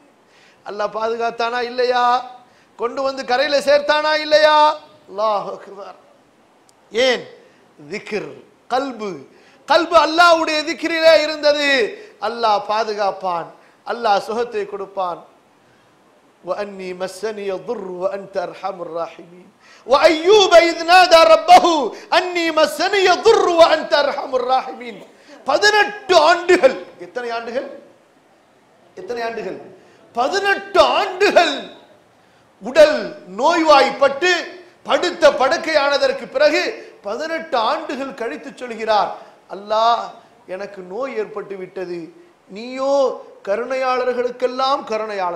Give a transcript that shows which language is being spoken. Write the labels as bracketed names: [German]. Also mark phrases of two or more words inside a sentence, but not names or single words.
[Tamil] அல்லாஹ் பாதுகாத்தானா இல்லையா? கொண்டு வந்து கரையில சேர்த்தானா இல்லையா? [Arabic] الله أكبر. ஏன்? [Tamil] திக்ர், கல்பு அல்லாஹ்வுடைய திக்ரிலே இருந்தது. அல்லாஹ் பாதுகாப்பான், அல்லாஹ் சுகத்தை கொடுப்பான். [Arabic] وأني مسني الضر وأنت أرحم الراحمين وأيوب إذ نادى ربه أني مسني الضر وأنت أرحم الراحمين. [Tamil] 18 ஆண்டுகள். எத்தனை ஆண்டுகள்? 18 ஆண்டுகள் உடல் நோய்வாய்ப்பட்டு படுத்த படுக்கையானதற்கு பிறகு 18 ஆண்டுகள் கழித்து சொல்கிறார், அல்லாஹ் எனக்கு நோய் ஏற்பட்டு விட்டது, நீயோ கருணையாளர்களுக்கெல்லாம் கருணையாளன்.